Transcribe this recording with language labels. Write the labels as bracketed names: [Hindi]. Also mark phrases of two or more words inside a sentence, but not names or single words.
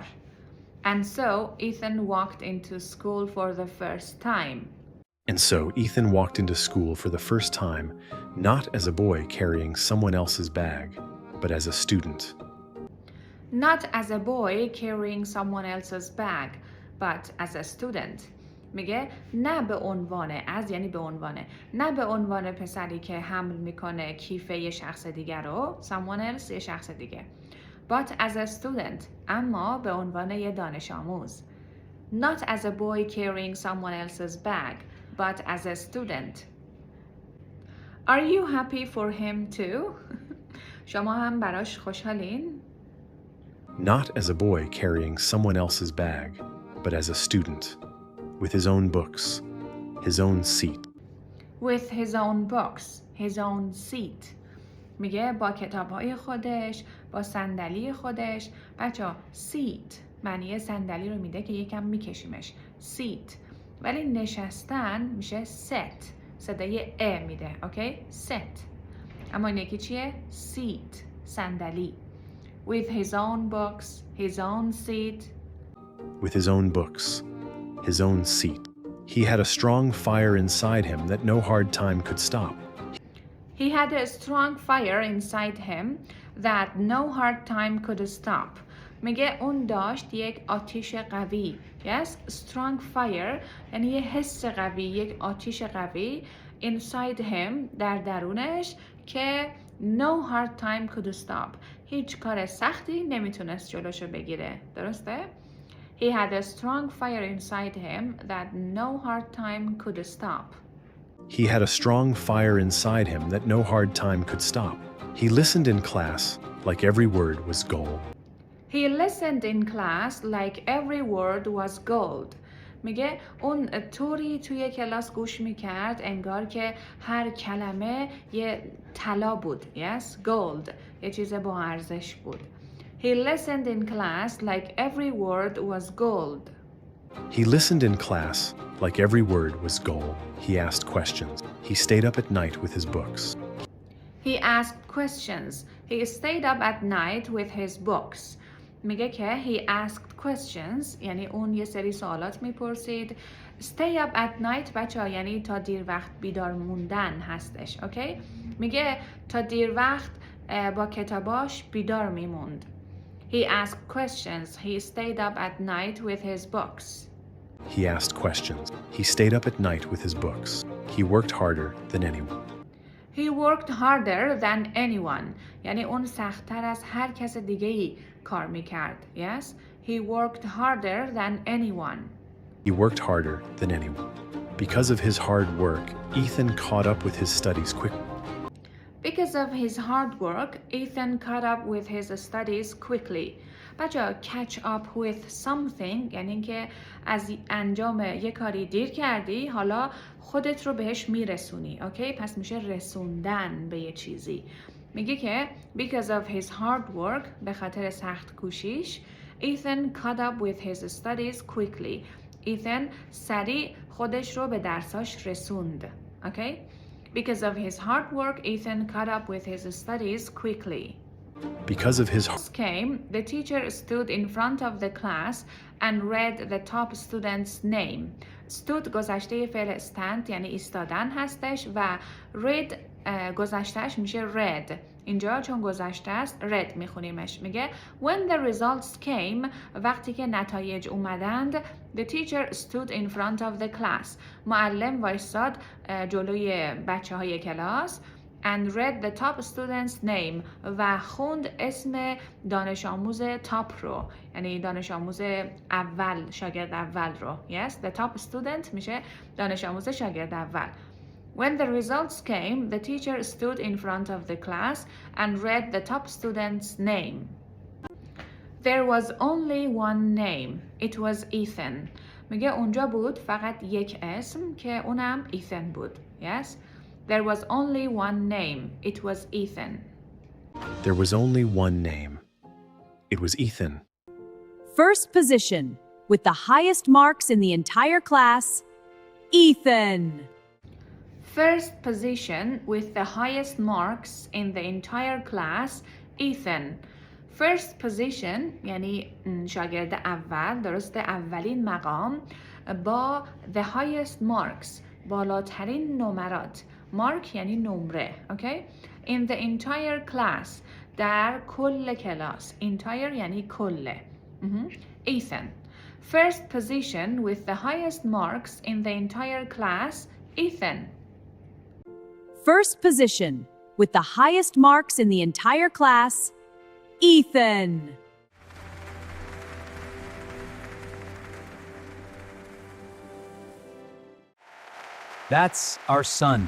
[English] And so Ethan walked into school for the first time. And so Ethan walked into school for the first time, not as a boy carrying someone else's bag, but as a student. Not as a boy carrying someone else's bag, but as a student. [Persian] میگه نه به عنوان از یعنی به عنوان نه به عنوان پسری که حمل میکنه کیف یه شخص دیگر رو [English] someone else [Persian] یه شخص دیگه [English] but as a student [Persian] اما به عنوان یه دانش آموز [English] not as a boy carrying someone else's bag but as a student. Are you happy for him too? [Persian] شما هم براش خوشحالین؟ [English] Not as a boy carrying someone else's bag, but as a student, with his own books, his own seat. With his own books, his own seat. [Persian] میگه با کتاب‌های خودش، با صندلی خودش. بچه‌ها seat معنی صندلی رو میده که یکم میکشیمش. seat. ولی نشستن میشه sit. صدای ا میده. اوکی؟ sit. اما این یکی چیه؟ seat. صندلی. [English] With his own books, his own seat. With his own books, his own seat. He had a strong fire inside him that no hard time could stop. He had a strong fire inside him that no hard time could stop. [Persian] میگه اون داشت یک آتش قوی. [English] Yes, strong fire [Persian] یعنی یه حس قوی، یک آتش قوی [English] inside him [Persian] در درونش که [English] no hard time could stop. [Persian] هیچ کار سختی نمیتونست جلوشو بگیره. درسته؟ [English] He had a strong fire inside him that no hard time could stop. He had a strong fire inside him that no hard time could stop. He listened in class like every word was gold. He listened in class like every word was gold. [Persian] میگه اون طوری توی کلاس گوش میکرد انگار که هر کلمه یه طلا بود. [English] Yes, gold. [Persian] یه چیز با ارزش بود. [English] He listened in class like every word was gold. He listened in class like every word was gold. He asked questions. He stayed up at night with his books. He asked questions. He stayed up at night with his books. [Persian] میگه که [English] he asked questions [Persian] یعنی اون یه سری سوالات میپرسید. [English] Stay up at night [Persian] بچه یعنی تا دیر وقت بیدار موندن هستش. اوکی؟ میگه تا دیر وقت با کتاباش بیدار میموند. [English] He asked questions. He stayed up at night with his books. He asked questions. He stayed up at night with his books. He worked harder than anyone. He worked harder than anyone. [Persian] یعنی اون سخت‌تر از هر کس دیگه‌ای کار میکرد. [English] Yes? He worked harder than anyone. He worked harder than anyone. Because of his hard work, Ethan caught up with his studies quickly. Because of his hard work, Ethan caught up with his studies quickly. [Persian] بچه [English] catch up with something [Persian] یعنی اینکه از انجام یک کاری دیر کردی حالا خودت رو بهش میرسونی. اوکی؟ پس میشه رسوندن به یه چیزی. میگه که [English] because of his hard work [Persian] به خاطر سخت کوشیش [English] Ethan caught up with his studies quickly. [Persian] Ethan سریع خودش رو به درساش رسوند. اوکی؟ [English] Because of his hard work, Ethan caught up with his studies quickly. Because of his Came, the teacher stood in front of the class and read the top student's name. [Persian] Stood گذشته فعل stand یعنی ایستادن هستش و read گذشتهش میشه read. اینجا چون گذشته است read میخونیمش. میگه [English] when the results came [Persian] وقتی که نتایج اومدند [English] the teacher stood in front of the class [Persian] معلم وایستاد جلوی بچه های کلاس [English] and read the top student's name [Persian] و خوند اسم دانش آموز تاپ رو یعنی دانش آموز اول شاگرد اول رو [English] yes the top student [Persian] میشه دانش آموز شاگرد اول. [English] When the results came, the teacher stood in front of the class and read the top student's name. There was only one name. It was Ethan. [Persian] میگه اونجا بود فقط یک اسم که اونم ایثن بود. [English] Yes? There was only one name. It was Ethan. There was only one name. It was Ethan. First position, with the highest marks in the entire class, Ethan. First position with the highest marks in the entire class, Ethan. First position [Persian] یعنی شاگرد اول درسته اولین مقام با [English] the highest marks [Persian] بالاترین نمرات mark یعنی نمره okay? [English] In the entire class [Persian] در کل کلاس entire یعنی کله Ethan. [English] First position with the highest marks in the entire class, Ethan. First position, with the highest marks in the entire class, Ethan. That's our son.